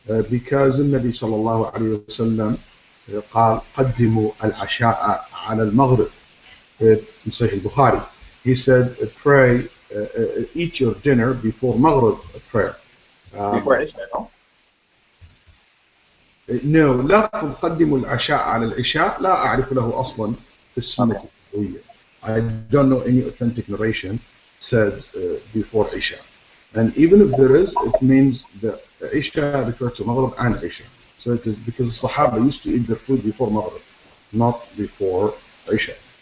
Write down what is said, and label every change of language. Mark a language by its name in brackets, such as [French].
[English] Because the Nabi sallallahu alayhi wa sallam [Arabic] قال قدموا العشاء على المغرب [English] in Sahih Bukhari. He said, pray, eat your dinner before Maghrib prayer. Before Isha, no? No, [Arabic] لفظ قدموا العشاء على العشاء لا أعرف له أصلا في السنة النبوية. [English] I don't know any authentic narration said before Isha. And even if there is, it means that Isha refers to Maghrib and Isha. So it is because Sahaba used to eat their food before Maghrib, not before Isha.